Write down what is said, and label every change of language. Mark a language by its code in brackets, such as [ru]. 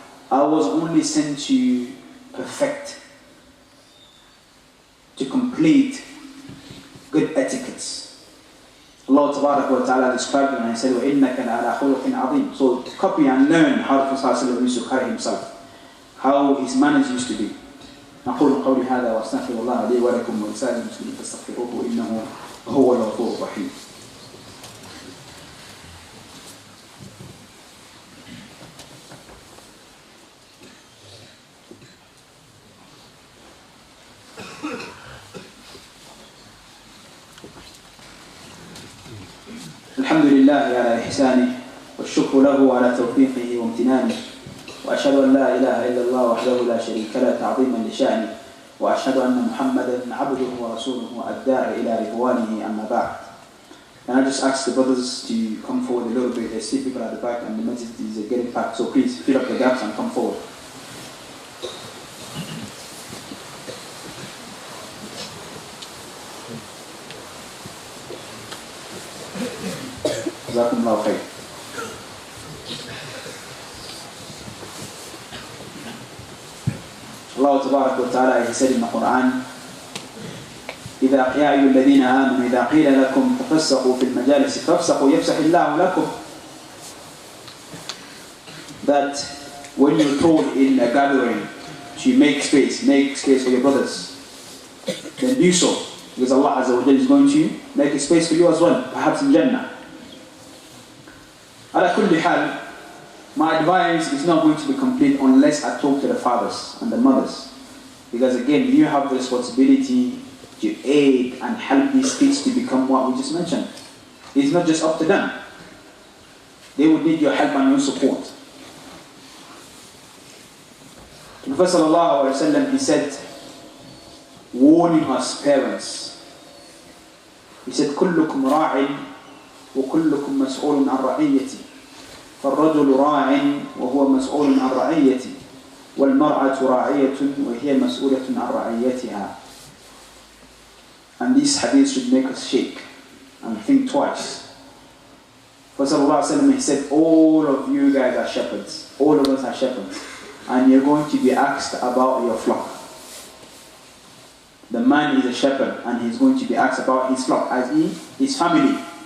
[en] I was only sent to perfect, to complete good etiquettes. Allah Ta'ala described him and he said, [ar] وَإِنَّكَ لَعَلَى خُلُقٍ عَظِيمٍ. [en] So copy and learn how the Prophet ﷺ used to carry himself, how his manners used to be. [ar] نقول قولي هذا واستغفر الله لي ولكم ولسائر المسلمين فاستغفروه إنه هو الغفور الرحيم. الحمد لله على إحسانه والشكر له على توفيقه وامتنانه وأشهد أن لا إله إلا الله وحده لا شريك له تعظيما لشأنه وأشهد أن محمدا عبده ورسوله الداعي إلى رضوانه أما بعد. [en] And I just ask the brothers to come forward a little bit. There's still people at the back and the masjid is getting packed, so please fill up the gaps and come forward. [ar] جزاكم الله خير. Allah Tabarak wa Ta'ala, [en] he said in the Quran, [ar] إذا يا أيها الذين آمنوا إذا قيل لكم تفسحوا في المجالس فافسحوا يفسح الله لكم. [en] That when you're told in a gathering to make space for your brothers, then do so, because Allah Azza wa Jalla is going to make a space for you as well, perhaps in Jannah. [ar] على كل حال, [en] my advice is not going to be complete unless I talk to the fathers and the mothers, because again, you have the responsibility to aid and help these kids to become what we just mentioned. It's not just up to them. They would need your help and your support. The Prophet ﷺ, he said, [ar] warning us parents, he said, كلكم راع وكلكم مسؤول عن رعيتي فالرجل راع وهو مسؤول عن رعيتي والمرأة راعية وهي مسؤولة عن رعيتها. [en] And these hadiths should make us shake and think twice. Prophet ﷺ, he said, all of you guys are shepherds, all of us are shepherds, and you're going to be asked about your flock. The man is a shepherd and he's going to be asked about his flock, as his family.